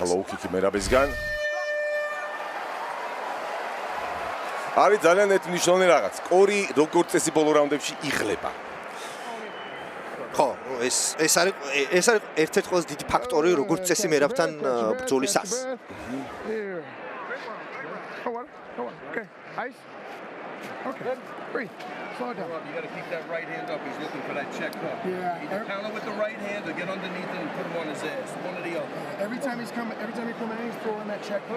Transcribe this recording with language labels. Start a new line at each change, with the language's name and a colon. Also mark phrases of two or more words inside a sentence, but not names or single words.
Georgian: ლოუ-კიკი მერაბისგან არის ძალიან მნიშვნელოვანი რაღაც სკორი როგორც წესი ბოლო რაუნდებში იღლება ხო ეს არის ერთ-ერთი ყველაზე დიდი ფაქტორი როგორც წესი მერაბთან ბრძოლისას
English: Okay, breathe. Slow down. You got to keep that right hand up. He's looking for that check hook. Yeah. Either counter with the right hand or get underneath it and put him on his ass. One or the other. Every time he comes in, he's throwing that check hook.